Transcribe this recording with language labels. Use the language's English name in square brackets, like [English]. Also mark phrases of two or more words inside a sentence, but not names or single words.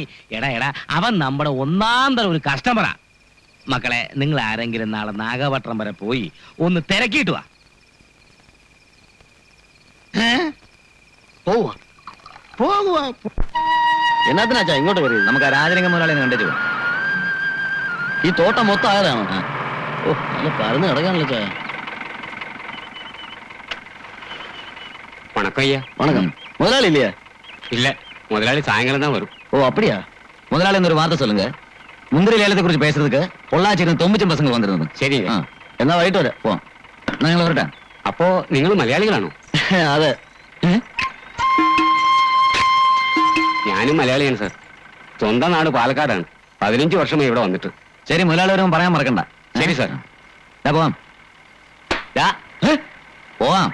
[Malayalam] എടാ, അവൻ നമ്മുടെ ഒന്നാം തരം ഒരു കസ്റ്റമറാ. മക്കളെ, നിങ്ങൾ ആരെങ്കിലും നാളെ നാഗപട്ടണം വരെ പോയി ഒന്ന് തിരക്കിയിട്ട് വാ. പോകുവാ. എന്നാത്തിനാ ചാ ഇങ്ങോട്ട് വരും? നമുക്ക് ആ രാജലിംഗം മുതലാളിയെ കണ്ടു പോവാം. ഈ തോട്ടം മൊത്തം ആയതാണോ? ഓ, നല്ല പരന്ന് കിടക്കാണല്ലോ ചായ. [Tamil] வணக்கம் ஐயா. வணக்கம். முதலாளி இல்லையா? இல்ல, முதலாளி சாயங்காலம் தான் வரும். ஓ அப்படியா? முதலாளி ஒரு வார்த்தை சொல்லுங்க. முந்திரி லேலத்தை குறிச்சு பேசுறதுக்கு பொள்ளாச்சியில 90 பசங்க வந்திருந்தது. சரிங்க. [Malayalam] എന്നാ വൈകിട്ട് വരാം. പോവാം. എന്നാ ഞങ്ങൾ വരട്ടെ. അപ്പോ നിങ്ങൾ മലയാളികളാണോ? അതെ. ഞാനും മലയാളിയാണ് സാർ. സ്വന്തം നാട് പാലക്കാടാണ്. 15 വർഷമായി ഇവിടെ വന്നിട്ട്. ശരി, മുതലാളി വരുമ്പോൾ പറയാൻ മറക്കണ്ട. ശരി സാർ. പോവാം. പോവാം.